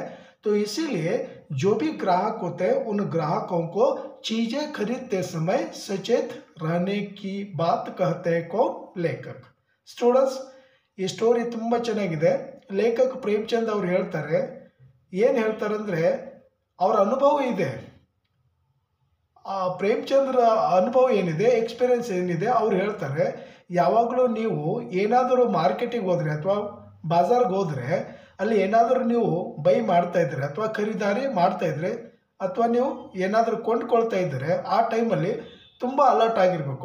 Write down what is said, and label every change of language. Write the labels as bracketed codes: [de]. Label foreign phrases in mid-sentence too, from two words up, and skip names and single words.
[hi] तो इसीलिए जो भी ग्राहक होते हैं उन ग्राहकों को चीज़ें खरीदते समय सचेत रहने की बात कहते हैं कौन? लेखक. स्टूडेंट्स, [kn] ಈ ಸ್ಟೋರಿ ತುಂಬ ಚೆನ್ನಾಗಿದೆ. ಲೇಖಕ ಪ್ರೇಮಚಂದ್ ಅವ್ರು ಹೇಳ್ತಾರೆ, ಏನು ಹೇಳ್ತಾರೆ ಅಂದರೆ ಅವ್ರ ಅನುಭವ ಇದೆ. ಪ್ರೇಮಚಂದ್ರ ಅನುಭವ ಏನಿದೆ, ಎಕ್ಸ್ಪೀರಿಯನ್ಸ್ ಏನಿದೆ ಅವ್ರು ಹೇಳ್ತಾರೆ, ಯಾವಾಗಲೂ ನೀವು ಏನಾದರೂ ಮಾರ್ಕೆಟಿಗೆ ಹೋದರೆ ಅಥವಾ ಬಾಜಾರ್ಗೆ ಹೋದರೆ ಅಲ್ಲಿ ಏನಾದರೂ ನೀವು ಬೈ ಮಾಡ್ತಾಯಿದ್ರೆ ಅಥವಾ ಖರೀದಾರಿ ಮಾಡ್ತಾಯಿದ್ರೆ ಅಥವಾ ನೀವು ಏನಾದರೂ ಕೊಂಡ್ಕೊಳ್ತಾ ಇದ್ದರೆ ಆ ಟೈಮಲ್ಲಿ ತುಂಬ ಅಲರ್ಟ್ ಆಗಿರಬೇಕು.